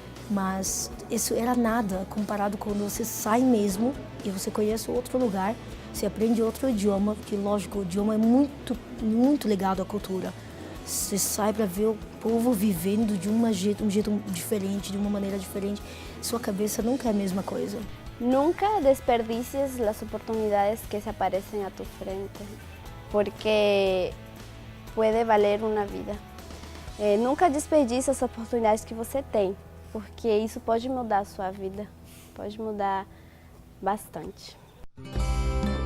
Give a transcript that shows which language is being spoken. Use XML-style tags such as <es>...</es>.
<pt>Mas isso era nada comparado quando você sai mesmo e você conhece outro lugar, você aprende outro idioma, que lógico, o idioma é muito, muito ligado à cultura. Você sai para ver o povo vivendo de um jeito diferente, de uma maneira diferente. Sua cabeça nunca é a mesma coisa.</pt> <es>Nunca desperdicies las oportunidades que se aparecen a tu frente, porque puede valer una vida.</es> <pt>Nunca desperdice as oportunidades que você tem, porque isso pode mudar a sua vida, pode mudar bastante.</pt>